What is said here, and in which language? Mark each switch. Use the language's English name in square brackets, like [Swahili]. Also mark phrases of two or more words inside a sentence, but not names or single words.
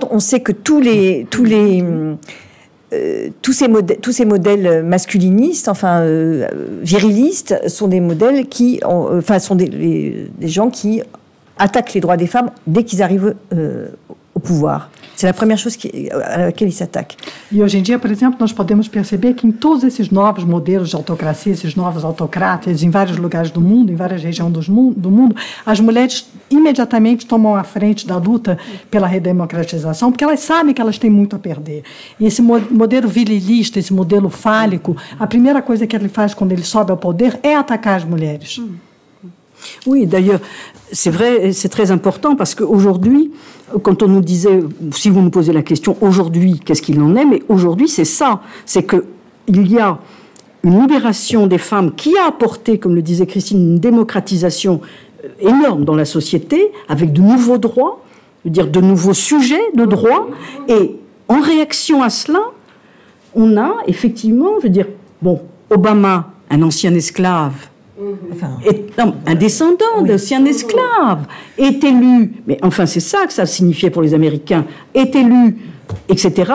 [French] On sait que tous ces modèles masculinistes, enfin virilistes, sont des modèles sont des gens qui attaquent les droits des femmes dès qu'ils arrivent au pouvoir. C'est la première chose à laquelle ils s'attaquent. [Portuguese] E hoje em dia, por exemplo, nós podemos perceber que em todos esses novos modelos de autocracia, esses novos autocratas, em vários lugares do mundo, em várias regiões do mundo, as mulheres imediatamente tomam a frente da luta pela redemocratização, porque elas sabem que elas têm muito a perder. E esse modelo virilista, esse modelo fálico, a primeira coisa que ele faz quando ele sobe ao poder é atacar as mulheres. [French] Oui, d'ailleurs, c'est vrai, c'est très important parce qu'aujourd'hui, quand on nous disait, si vous nous posez la question, aujourd'hui, qu'est-ce qu'il en est? Mais aujourd'hui, c'est ça, c'est qu'il y a une libération des femmes qui a apporté, comme le disait Christine, une démocratisation énorme dans la société, avec de nouveaux droits, je veux dire de nouveaux sujets de droits, et en réaction à cela, on a effectivement, je veux dire, bon, Obama, un ancien esclave, un descendant d'ancien esclave, est élu, mais enfin c'est ça que ça signifiait pour les Américains, est élu, etc.